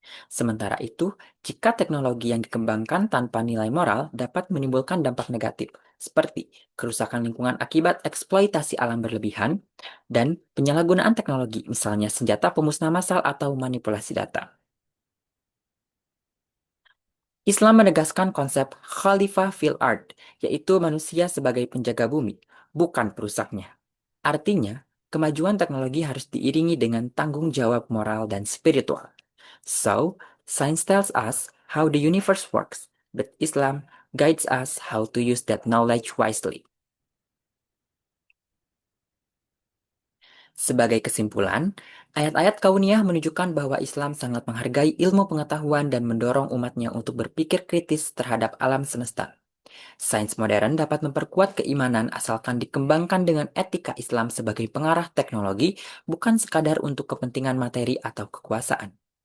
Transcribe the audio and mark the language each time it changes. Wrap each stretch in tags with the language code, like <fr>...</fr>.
<id>Sementara itu, jika teknologi yang dikembangkan tanpa nilai moral dapat menimbulkan dampak negatif, seperti kerusakan lingkungan akibat eksploitasi alam berlebihan, dan penyalahgunaan teknologi, misalnya senjata pemusnah massal atau manipulasi data. Islam menegaskan konsep Khalifah fil ard, yaitu manusia sebagai penjaga bumi, bukan perusaknya. Artinya, kemajuan teknologi harus diiringi dengan tanggung jawab moral dan spiritual.</id> <en>So, science tells us how the universe works, but Islam guides us how to use that knowledge wisely.</en> <id>Sebagai kesimpulan, ayat-ayat kauniyah menunjukkan bahwa Islam sangat menghargai ilmu pengetahuan dan mendorong umatnya untuk berpikir kritis terhadap alam semesta. Sains modern dapat memperkuat keimanan asalkan dikembangkan dengan etika Islam sebagai pengarah teknologi, bukan sekadar untuk kepentingan materi atau kekuasaan.</id>